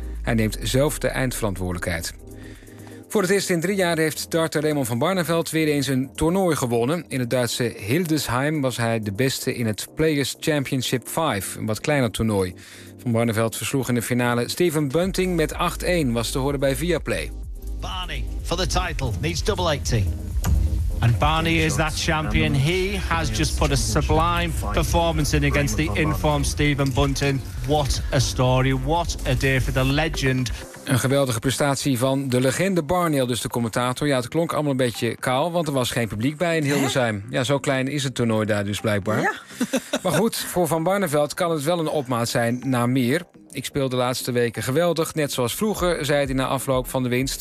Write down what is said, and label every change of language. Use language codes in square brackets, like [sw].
[nl] Hij neemt zelf de eindverantwoordelijkheid. Voor het eerst in 3 jaar heeft darter Raymond van Barneveld weer eens een toernooi gewonnen. In het Duitse Hildesheim was hij de beste in het Players Championship 5, een wat kleiner toernooi. Van Barneveld versloeg in de finale Stephen Bunting met 8-1, was te horen bij Viaplay. [en] Barney for the title needs double 18. And Barney is that champion. He has just put a sublime performance in against the inform Stephen Bunting. What a story, what a day for the legend. [nl] Een geweldige prestatie van de legende Barneel, dus de commentator. Ja, het klonk allemaal een beetje kaal, want er was geen publiek bij in Hildesheim. Ja, zo klein is het toernooi daar dus blijkbaar. Ja. Maar goed, voor Van Barneveld kan het wel een opmaat zijn naar meer. Ik speel de laatste weken geweldig, net zoals vroeger, zei hij na afloop van de winst.